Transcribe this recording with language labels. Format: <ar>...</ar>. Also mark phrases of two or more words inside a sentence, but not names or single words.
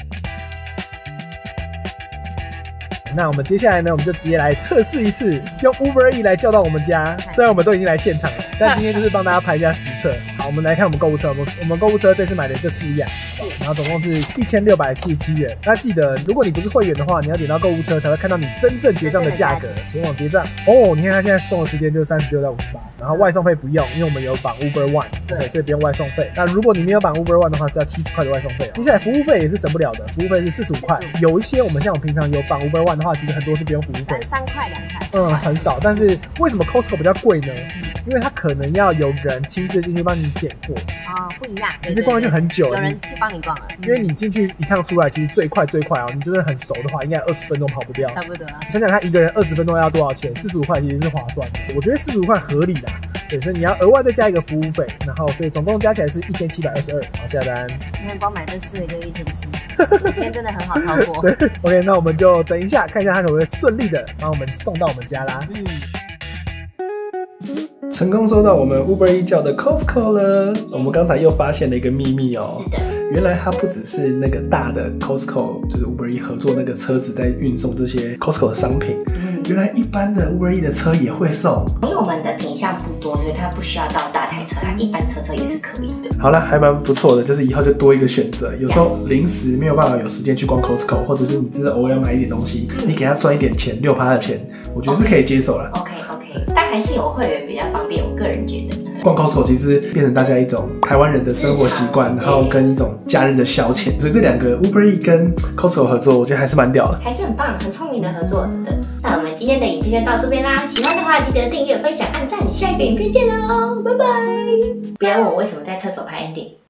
<zh>那我們接下來呢，我們就直接來測試一次，用 Uber Eats 來叫到我們家。雖然我們都已經來現場了，但今天就是幫大家拍一下實測。好，我們來看我們購物車，我們購物車這次買的這4樣，是，然後總共是1677元。那記得，如果你不是會員的話，你要點到購物車才會看到你真正結賬的價格，前往結賬。哦，你看他現在送的時間就是36到58，然後外送費不用，因為我們有綁 Uber One，對，所以不用外送費。那如果你沒有綁 Uber One 的話，是要70塊的外送費。接下來服務費也是省不了的，服務費是45塊。有一些我們像我平常有綁 Uber One 的話，其實很多是不用服務費，3 塊2塊，很少。但是為什麼 Costco 比較貴呢？因為它可能要有人親自進去幫你揀貨不一樣。其實逛就很久了，有人去幫你逛了。因為你進去一趟出來，其實最快哦，你真的很熟的話，應該20分鐘跑不掉。差不多啊。想想看，一個人20分鐘要多少錢？45塊其實是划算的。我覺得45塊合理啦。對，所以你要額外再加一個服務費，然後所以總共加起来是1722。好，下單。你看光買這4個就1700，5000 真的很好超過。对 ，OK， 那我們就等一下看一下他可不可以順利的把我們送到我们家啦。成功收到我們 Uber Eats 叫的 Costco 了。我們剛才又發現了一個秘密哦。是的。原來它不只是那個大的 Costco， 就是 Uber Eats 合作那個車子在運送這些 Costco 的商品。原來一般的 Uber Eats 的車也會送。因為我們的品項不多，所以它不需要到大台車，它一般車也是可以的。好啦，還蠻不錯的，就是以後就多一個選擇。有時候臨時沒有辦法有時間去逛 Costco， 或者是你真的偶爾買一點東西，你給他賺一點錢，6%的錢，我覺得是可以接受啦。 OK， 但還是有會員比較方便，我個人覺得。逛 Costco 其實變成大家一種台灣人的生活習慣，然後跟一種假日的消遣，所以這兩個 Uber Eats 跟 Costco 合作，我覺得還是蠻屌的，還是很棒，很聰明的合作，真的。那我們今天的影片就到這邊啦，喜歡的話記得訂閱、分享、按讚，下一個影片見嘍，拜拜！不要問我為什麼在廁所拍 ending。</zh>